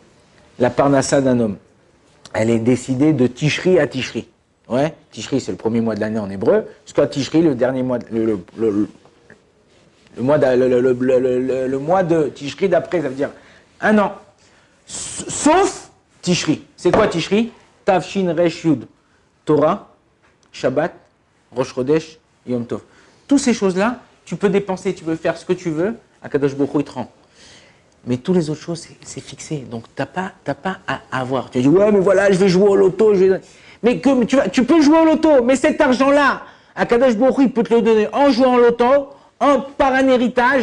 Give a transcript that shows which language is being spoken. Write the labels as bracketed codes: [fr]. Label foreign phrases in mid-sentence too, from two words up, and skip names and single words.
[fr] La parnassa d'un homme, elle est décidée de Tishri à Tishri. Ouais, Tishri, c'est le premier mois de l'année en hébreu, jusqu'à Tishri, le dernier mois, le mois de Tishri d'après, ça veut dire un an. Sauf Tishri. C'est quoi Tishri? [he] תו שין ריש יוד. תורה שבת ראש חודש יום טוב. [fr] Toutes ces choses-là, tu peux dépenser, tu peux faire ce que tu veux, [he] הקדוש ברוך הוא, [fr] il te rend. Mais toutes les autres choses, c'est fixé. Donc, tu n'as pas à avoir. Tu dis, ouais, mais voilà, je vais jouer au loto. Mais comme tu peux jouer au loto, mais cet argent-là, [he] הקדוש ברוך הוא, [fr] il peut te le donner en jouant au loto, par un héritage.